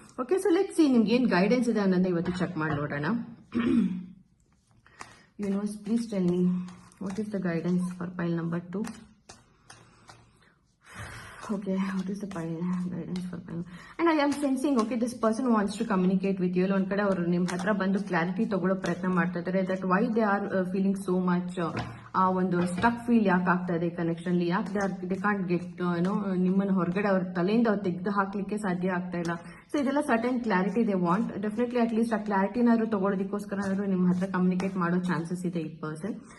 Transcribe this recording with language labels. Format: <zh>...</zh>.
<kn>Okay, so let's see ನಿಮ್ಗೆ ಏನ್ guidance ಇದೆ ಅನ್ನೋದನ್ನ ಇವತ್ತು ಚೆಕ್ ಮಾಡಿ ನೋಡೋಣ.</kn> <en>Universe, please tell me what is the guidance for pile number 2. Okay, what is the guidance for pile? And I am sensing, okay, this person wants to communicate with you.</en> <kn>One kade avaru nim hatra bandu clarity tagolo prayatna ಮಾಡ್ತಾ ಇದ್ದಾರೆ.</kn> <en>that why they are feeling so much</en> <kn>ಒಂದು stuck feel ಯಾಕೆ ಆಗ್ತಾ ಇದೆ connection ಅಲ್ಲಿ, ಯಾಕೆ</kn> <en>they can't get</en> <kn>ನಿಮ್ಮನ್ನ ಹೊರಗಡೆ ಅವ್ರ ತಲೆಯಿಂದ ಅವ್ರು ತೆಗೆದು ಹಾಕ್ಲಿಕ್ಕೆ ಸಾಧ್ಯ ಆಗ್ತಾ ಇಲ್ಲ. ಸೊ ಇದೆಲ್ಲ certain clarity they want. Definitely at least ಆ ಕ್ಲಾರಿಟಿನಾದ್ರು ತಗೊಳ್ಳೋದಕ್ಕೋಸ್ಕರ ನಿಮ್ಮ ಹತ್ರ ಕಮ್ಯುನಿಕೇಟ್ ಮಾಡೋ ಚಾನ್ಸಸ್ ಇದೆ ಈ ಪರ್ಸನ್.</kn>